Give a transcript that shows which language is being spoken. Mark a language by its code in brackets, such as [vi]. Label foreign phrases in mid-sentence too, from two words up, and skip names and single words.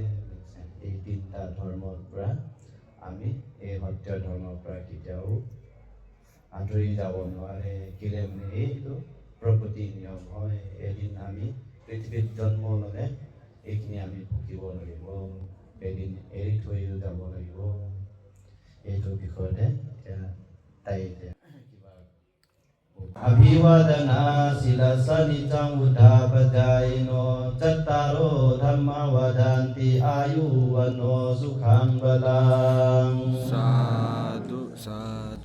[as] এই 3টা ধৰ্মৰ পৰা আমি এই সত্য ধৰ্মৰ পৰা কেতিয়াও আঁতৰি যাব নোৱাৰে। কেলে মানে এইটো প্ৰকৃতি নিয়ম হয়। এদিন আমি পৃথিৱীত জন্ম ল'লে এইখিনি আমি ভুগিব লাগিব, এদিন এৰি থৈও যাব লাগিব। এইটো বিষয়তে তাই [pi] अभिवादना शिलसनिचं उद्धापजायिनो चत्तारो धम्मा वदन्ति आयुवनो सुखं बलं। साधु साधु।